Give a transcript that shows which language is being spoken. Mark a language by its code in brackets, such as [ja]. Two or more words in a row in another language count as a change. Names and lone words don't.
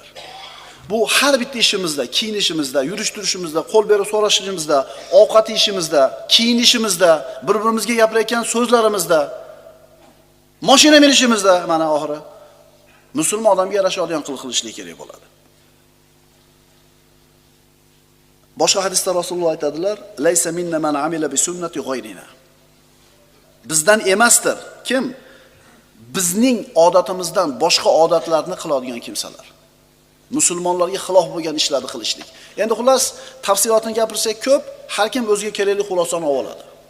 [uz] Bu har bitta ishimizda, kiyinishimizda, yurish-turishimizda, qo'l berib so'rashishimizda, ovqat yeyishimizda, kiyinishimizda, bir-birimizga gapirayotgan so'zlarimizda, mashina minishimizda, mana oxiri musulmon odamga yarashadigan qilishlik kerak bo'ladi. Boshqa hadisda Rasululloh aytadilar: [ar] "ليس منا من عمل بسنة غيرنا." [uz] Bizdan emasdir. Kim? Bizning odatimizdan boshqa odatlarni qiladigan kimsalar. Musulmonlarga xilof bo'lgan ishlarni qilishlik. Endi xullas tafsilotini gapirsak ko'p, har kim o'ziga kerakli xulosani oladi.